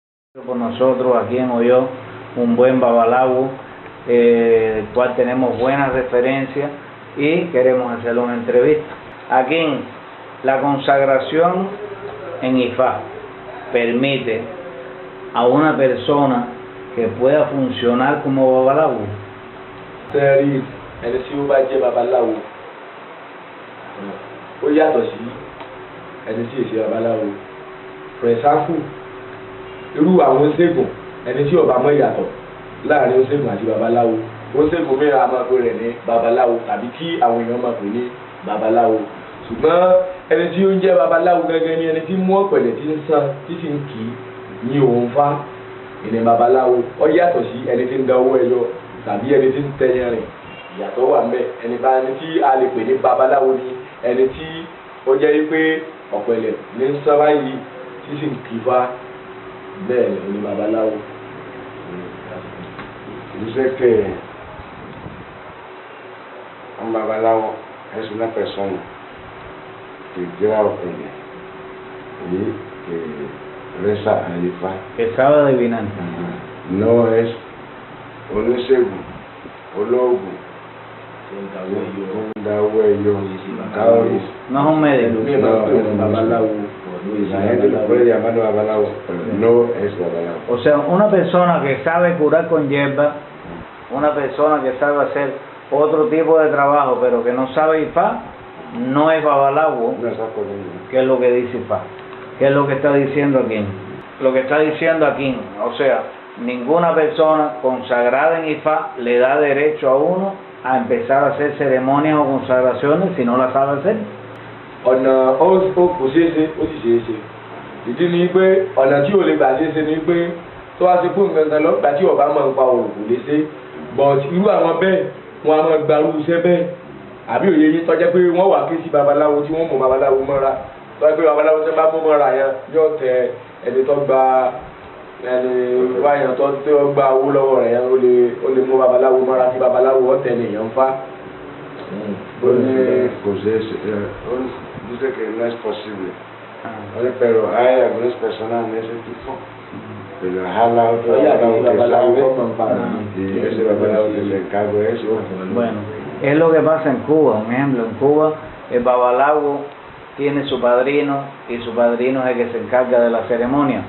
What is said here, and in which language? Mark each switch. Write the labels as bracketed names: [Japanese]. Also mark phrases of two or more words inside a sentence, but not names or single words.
[Spanish] Por nosotros aquí en Oyo, un buen babalawo, del cual tenemos buenas referencias y queremos hacerle una entrevista. Aquí la consagración en Ifá permite a una persona que pueda funcionar como babalawo. [Yoruba] Ẹni tí ó bá jẹ́ babaláwo ó yàtọ̀ sí ẹni tí èsì babaláwo. [English] For example, [Yoruba] irú àwọn oníṣègùn ẹni tí ó bá mọ̀ yàtọ̀ láàrin oníṣègùn àti babaláwo, oníṣègùn mìíràn á máa pè rẹ̀ ní babaláwo tàbí kí àwọn èèyàn máa pè ní babaláwo. Ṣùgbọ́n ẹni tí ó ń jẹ́ babaláwo gẹ́gẹ́ ní ẹni tí mú ọ̀pẹ̀lẹ̀ tí ń sàn tí sì ń kì í ní òun fá ìní babaláwo. Ó yàtọ̀ sí ẹni tí ń da owó ẹyọ tàbí ẹni tí ń tẹyàn rìn. Ìyàtọ̀ wà ńbẹ̀. Ẹni tí a lè pè ní babaláwo ni ẹni tí ó jẹ́ pé ọ̀pẹ̀lẹ̀ ní ń sàn báyìí tí sì ń kì í fá. Bẹ́ẹ̀ ni babaláwo. [Spanish] Dice que un babalawo es una persona que lleva opinión y que reza a Ifá. Que sabe adivinar. No es [Yoruba] oníṣègùn, olóògùn, [Spanish] un dagüeyo, no es un médico. Babaláwo. La gente lo puede llamar babalawo, pero no es babalawo. O sea, una persona que sabe curar con hierba, una persona que sabe hacer otro tipo de trabajo, pero que no sabe Ifá, no es babalawo. No está poniendo. ¿Qué es lo que dice Ifá? ¿Qué es lo que está diciendo aquí? Lo que está diciendo aquí, o sea, ninguna persona consagrada en Ifá le da derecho a uno a empezar a hacer ceremonias o consagraciones si no la sabe hacer. [Yoruba] Ọ̀nà ó kò ṣeé ṣe, ó sì ṣeé ṣe. Ìdí ni pé ọ̀nà tí ò lè gbà ṣeé ṣe ni pé tó wá sí fún nǹkan kan lọ́gbà tí ọba máa ń pa òòrùn kò lè ṣe. But irú àwọn bẹ́ẹ̀ wọn a máa gba irú iṣẹ́ bẹ́ẹ̀. Àbí òye yín tọ́jẹ́ pé wọ́n wà ké sí babaláwo tí wọ́n mú babaláwo mọ́ra. Tọ́jẹ́ pé babaláwo tí wọ́n bá mú mọ́ra yẹn yóò tẹ ẹni tó gba ẹni wáyàn tó gba owó lọ́wọ́ rẹ̀ yẹn ó lè mú babaláwo mọ́ra kí babaláwo ọ̀tẹ̀ nìyẹn fá. [Spanish] Dice que no es posible. Pero hay algunas personas en ese tipo que le jala a otro babalao que sabe y ese babalao que se encarga de eso. Bueno, es lo que pasa en Cuba. Un ejemplo, en Cuba el babalawo tiene su padrino y su padrino es el que se encarga de la ceremonia.